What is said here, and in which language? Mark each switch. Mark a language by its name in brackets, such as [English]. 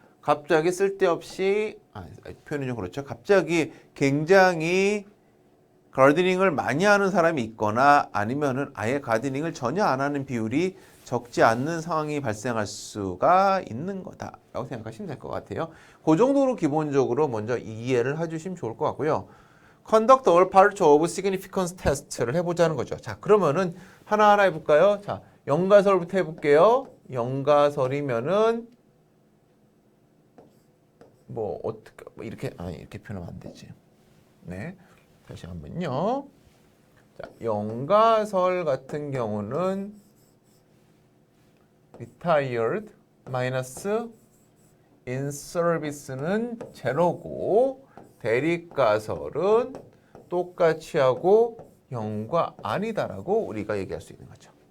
[Korean] 갑자기 쓸데없이 표현이 좀 그렇죠. 갑자기 굉장히 가드닝을 많이 하는 사람이 있거나 아니면은 아예 가드닝을 전혀 안 하는 비율이 적지 않는 상황이 발생할 수가 있는 거다라고 생각하시면 될 것 같아요. 그 정도로 기본적으로 먼저 이해를 해주시면 좋을 것 같고요. [English] Conduct all parts of significance test를 [Korean] 해보자는 거죠. 자, 그러면은 하나하나 해볼까요? 자, 영가설부터 해볼게요. 영가설이면은 뭐 어떻게 이렇게 이렇게 표현하면 안 되지. 네, 다시 한번요. 자, 영가설 같은 경우는 retired 마이너스 in service는 제로고 대립가설은 똑같이 하고 0과 아니다라고 우리가 얘기할 수 있는 거죠.